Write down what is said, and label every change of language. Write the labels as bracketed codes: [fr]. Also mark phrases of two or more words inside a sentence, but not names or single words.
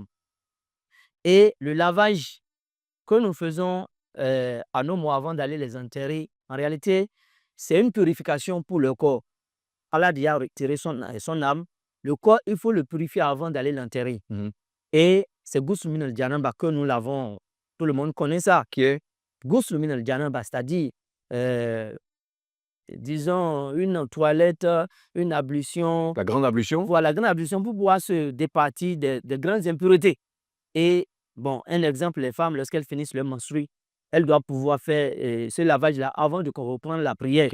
[fr] Et le lavage que nous faisons à nos morts avant d'aller les enterrer, en réalité, c'est une purification pour le corps. Allah a retiré son âme. Le corps, il faut le purifier avant d'aller l'enterrer. Et c'est [ar] غسل من الجنابة [fr] que nous l'avons. Tout le monde connaît ça, qui est [ar] غسل من الجنابة, [fr] c'est-à-dire, disons, une toilette, une ablution. La grande ablution. Voilà, la grande ablution pour pouvoir se départir des grandes impuretés. Et bon, un exemple, les femmes, lorsqu'elles finissent leur menstrues, elles doivent pouvoir faire ce lavage-là avant de reprendre la prière.